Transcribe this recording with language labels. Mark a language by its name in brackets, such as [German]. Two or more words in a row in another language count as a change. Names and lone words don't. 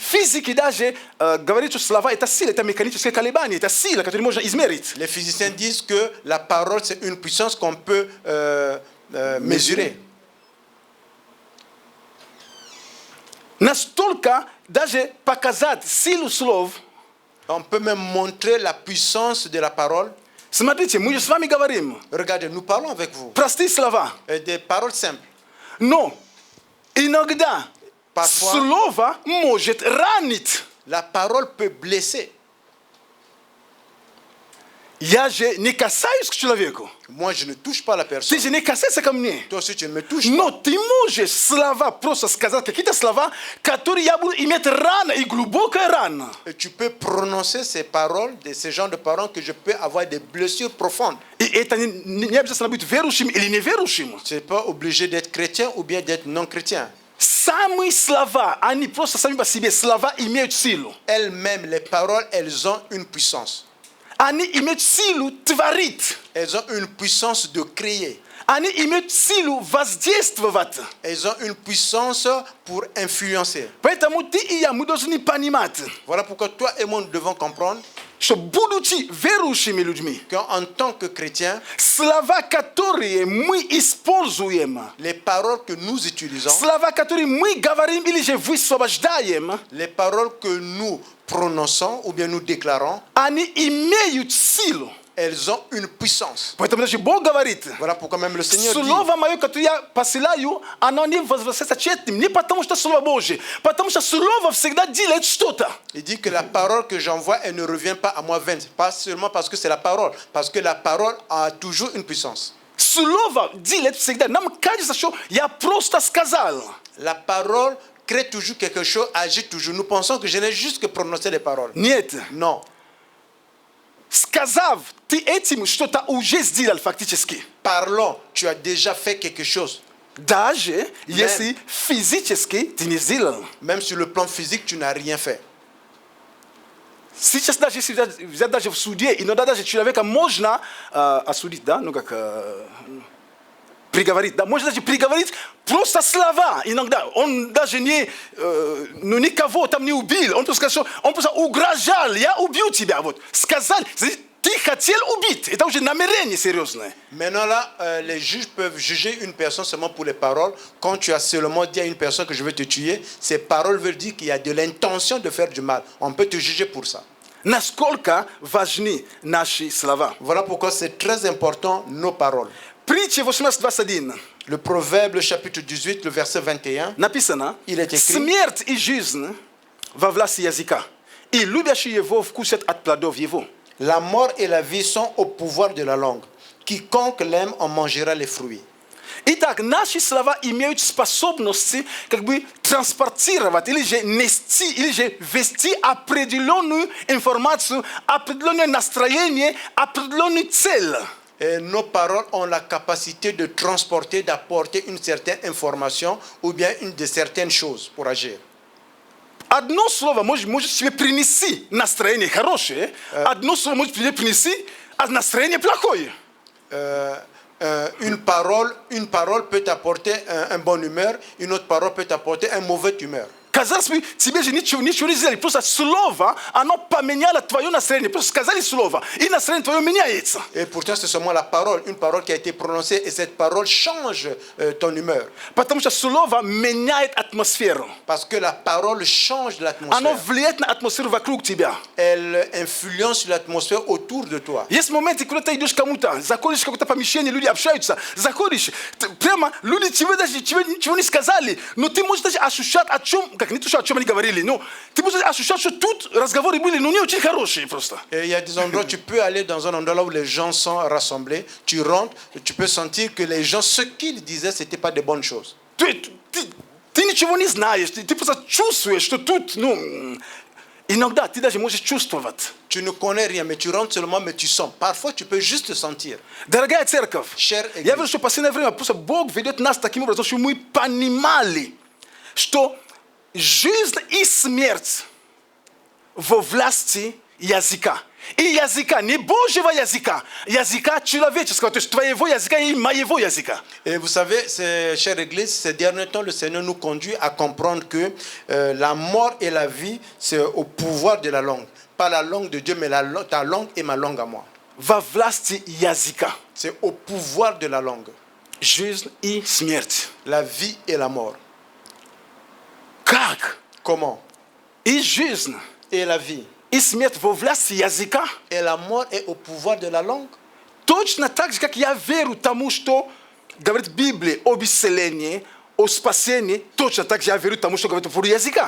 [Russian] Физики даже говорят, что слова это сила, это механическое колебание, это сила, которую можно измерить. [French] Les physiciens disent que la parole, c'est une puissance qu'on peut mesurer. [Russian] Настолько даже показать силу слов. [French] On peut même montrer la puissance de la parole. [Russian] Смотрите, мы же с вами говорим. [French] Regardez, nous parlons avec vous. [Russian] Простые слова. [French] Des paroles simples. [Russian] Но иногда [French] Parfois, [Russian] слово может ранить. [French] la parole peut blesser. [Russian] Я же не касаюсь к человеку. [French] Moi, je ne touche pas la personne. [Russian] Ты же не касайся ко мне. [French] Toi aussi, tu ne me touches [Russian] Но [French] pas. [Russian] ты можешь слова просто сказать, какие-то слова, которые я буду иметь рано и глубокая рана. [French] Et tu peux prononcer ces paroles, ces genres de paroles que je peux avoir des blessures profondes. [Russian] И это не обязательно быть верующим или неверующим. [French] Tu n'es pas obligé d'être chrétien ou bien d'être non chrétien. [Russian] Самые слова, они просто сами по себе, слова имеют силу. [French] Elles-mêmes, les paroles, elles ont une puissance. [Russian] Они имеют силу творить. [French] Elles ont une puissance de créer. [Russian] Они имеют силу воздействовать. [French] Elles ont une puissance pour influencer. [Russian] Поэтому ты и я, мы должны понимать, [French] Voilà pourquoi toi et moi, nous devons comprendre [Ukrainian] що будучи віруючими людьми, [French] qu'en tant que chrétiens, [Russian] слова, которые мы используем, [French] les paroles que nous utilisons, [Russian] слова, которые мы говорим или же высвобождаем, [French] les paroles que nous prononçons ou bien nous déclarons, [Russian] они имеют силу. [French] elles ont une puissance. [Russian] Поэтому даже Бог говорит, [French] Voilà pourquoi même le Seigneur dit, [Russian] слово мое, которое я посылаю, оно не возвращается тщетным, не потому что слово Божье, потому что слово всегда делает что-то. [French] il dit que la parole que j'envoie, elle ne revient pas à moi vaine. Pas seulement parce que c'est la parole, parce que la parole a toujours une puissance. [Russian] Слово делает всегда. Нам кажется, что я просто сказал. [French] La parole crée toujours quelque chose, agit toujours. Nous pensons que je n'ai juste que prononcé les paroles. [Russian] Нет. [French] Non. [Russian] Сказав, ты этим что-то уже сделал фактически. [French] Parlons, tu as déjà fait quelque chose. [Russian] Даже если физически ты не сделал. [French] Même sur le plan physique, tu n'as rien fait. [Russian] Сейчас даже если взять даже в суде, иногда даже человека можно осудить, да, ну как приговорить, да, можно даже приговорить просто слова. Иногда он даже не, ну никого там не убил, он просто сказал, что он просто угрожал, я убью тебя, вот, сказал, ты хотел убить, это уже намерение серьезное. [French] Maintenant là, les juges peuvent juger une personne seulement pour les paroles. Quand tu as seulement dit à une personne que je vais te tuer, ces paroles veulent dire qu'il y a de l'intention de faire du mal. On peut te juger pour ça. [Russian] Насколько важны наши слова. [French] Voilà pourquoi c'est très important nos paroles. [Russian] Притча 18:21. [French] Le Proverbe chapitre 18, le verset 21, [Russian] Написано, [French] il est écrit, [Russian] смерть и жизнь во власти языка, и любящие его вкусят от плодов его. [French] la mort et la vie sont au pouvoir de la langue. Quiconque l'aime en mangera les fruits. [Russian] Итак, наши слова имеют способность как бы транспортировать или же нести, или же вести определенную информацию, определенное настроение, определенную цель. [French] Et nos paroles ont la capacité de transporter, d'apporter une certaine information ou bien une de certaines choses pour agir. [Russian] Одно слово может себе принести настроение хорошее, одно слово может тебе принести настроение плохое. [French] Une parole peut t'apporter un bon humeur, une autre parole peut t'apporter un mauvais humeur. [Russian] Казалось бы, тебе же ничего не сделали, просто слово, оно поменяло твое настроение, просто сказали слово, и настроение твое меняется. [French] Et pourtant, c'est seulement la parole, une parole qui a été prononcée, et cette parole change ton humeur. [Russian] Потому что слово меняет атмосферу. [French] Parce que la parole change [Russian] Оно [French] l'atmosphère. [Russian] влияет на атмосферу вокруг тебя. [French] Elle influence l'atmosphère autour de toi. [Russian] Есть моменты, когда ты идешь к кому-то, заходишь в какое-то помещение, люди общаются, заходишь, прямо люди тебе даже ничего не сказали, но ты можешь даже ощущать, о чем, как не то, что о чем они говорили, но ты можешь ощущать, что тут разговоры были, но не очень хорошие просто. [French] Et il y a des endroits, tu peux aller dans un endroit là où les gens sont rassemblés, tu rentres, tu peux sentir que les gens, ce qu'ils disaient, ce n'était pas de bonnes choses. [Russian] Ты ничего не знаешь, ты просто чувствуешь, что тут, ну, иногда ты даже можешь чувствовать. [French] Tu ne connais rien, mais tu rentres seulement, mais tu sens. Parfois, tu peux juste sentir. [Russian] Дорогая церковь, [French] Chère [Russian] я [French] Église, [Russian] вижу, что в последнее время просто Бог ведет нас таким образом, чтобы мы понимали, что жизнь и смерть во власти языка. И языка, не Божьего языка, языка человеческого, то есть твоего языка и моего языка. [French] et vous savez, chère Église, ces derniers temps, le Seigneur nous conduit à comprendre que la mort et la vie, c'est au pouvoir de la langue. Pas la langue de Dieu, mais ta langue et ma langue à moi. [Russian] Во власти языка. [French] C'est au pouvoir de la langue. [Russian] Жизнь и смерть. [French] La vie et la mort. [Russian] Как? [French] Comment? [Russian] И жизнь, [French] Et la vie. [Russian] и смерть во власти языка. [French] Et la mort est au pouvoir de la langue. [Russian] Точно так же, как я верю тому, что говорит Библия об исцелении, о спасении, точно так же я верю тому, что говорит про языка.